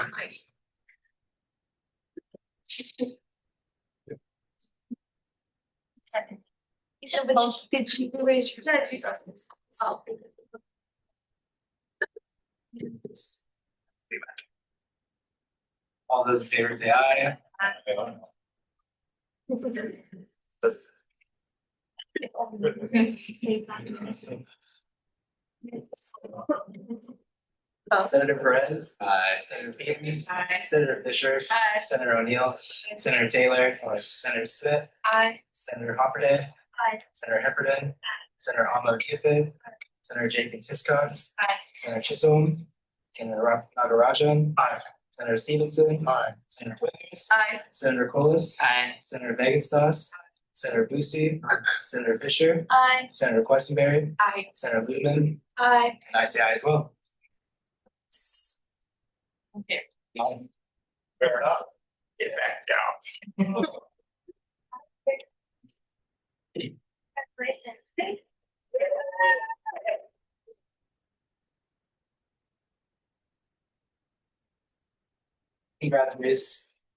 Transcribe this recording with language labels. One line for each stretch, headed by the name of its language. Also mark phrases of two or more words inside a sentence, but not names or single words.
English: Second. Did you raise your hand? Oh. All those in favor say aye. Senator Perez. Aye. Senator Phoenix. Aye. Senator Fisher. Aye. Senator O'Neill. Senator Taylor. Senator Smith. Aye. Senator Hopperden. Aye. Senator Hepburn. Senator Ahmad Kiffin. Senator Jenkins Hiscox. Aye. Senator Chisholm. Senator Nagarajan. Aye. Senator Stevenson. Aye. Senator Withers. Aye. Senator Colas. Aye. Senator Meganstoss. Senator Boosie. Senator Fisher. Aye. Senator Questenberry. Aye. Senator Ludeman. Aye. And I say aye as well. Okay. Fair enough. Get back down. Congrats, Miss.